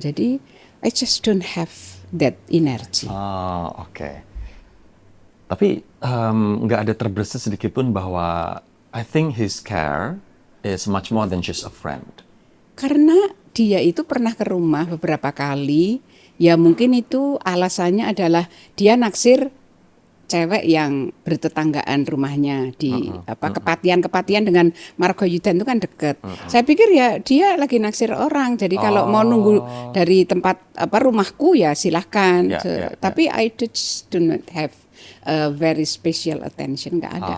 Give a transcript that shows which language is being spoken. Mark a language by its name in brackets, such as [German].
[Indonesian] Jadi [English] I just don't have that energy. [Indonesian] Oh, oke. Tapi nggak ada terbersit sedikit pun bahwa [English] I think his care is much more than just a friend. [Indonesian] Karena dia itu pernah ke rumah beberapa kali, ya mungkin itu alasannya adalah dia naksir cewek yang bertetanggaan rumahnya di Kepatian dengan Margoyudan itu kan deket. Saya pikir ya dia lagi naksir orang. Jadi kalau mau nunggu dari tempat rumahku ya silahkan. Tapi [English] I just do not have a very special attention, [Indonesian] nggak ada.